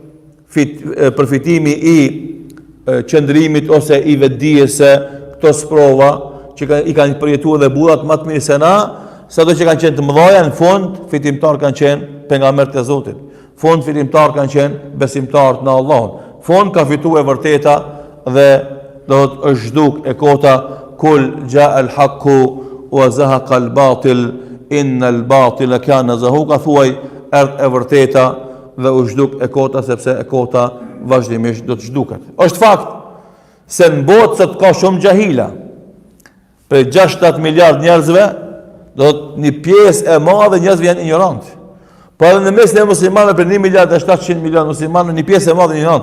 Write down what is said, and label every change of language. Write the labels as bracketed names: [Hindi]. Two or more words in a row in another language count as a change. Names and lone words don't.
[Albanian] përfitimi i qëndrimit ose i vetdijes se këto sprova që i kanë përjetuar dhe burrat më të mirë se na, sado që kanë qenë të mëdha, në fund fitimtar kanë qenë pejgamberët e Zotit. Fund fitimtar kanë qenë besimtarët në Allahun. Fund ka fituar e vërteta dhe do të është zhduk e kota: [Arabic] "قل جاء الحق وزهق الباطل إن الباطل كان زهوقا." [Albanian] Thuaj erdh e vërteta dhe u zhduk e kota, sepse e kota vazhdimisht do të zhduket. Është fakt se në botë sot ka shumë xahila. Për 6-7 miliard njerëzve, do të një pjesë e madhe njerëzve janë ignorant. Po edhe në mesin e muslimanëve për 1 miliard e 700 milion muslimanë, një pjesë e madhe ignorant.